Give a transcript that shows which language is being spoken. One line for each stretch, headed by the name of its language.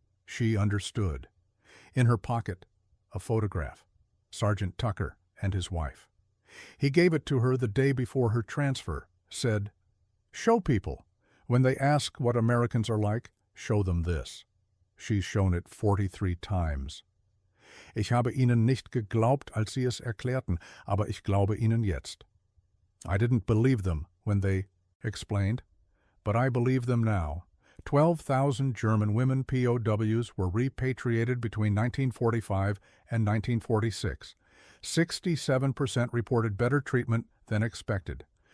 English: She understood. In her pocket, a photograph. Sergeant Tucker and his wife. He gave it to her the day before her transfer, said, show people. When they ask what Americans are like, show them this. She's shown it 43 times.
German: Ich habe ihnen nicht geglaubt, als sie es erklärten, aber ich glaube ihnen jetzt.
English: I didn't believe them when they explained, but I believe them now. 12,000 German women POWs were repatriated between 1945 and 1946. 67% reported better treatment than expected.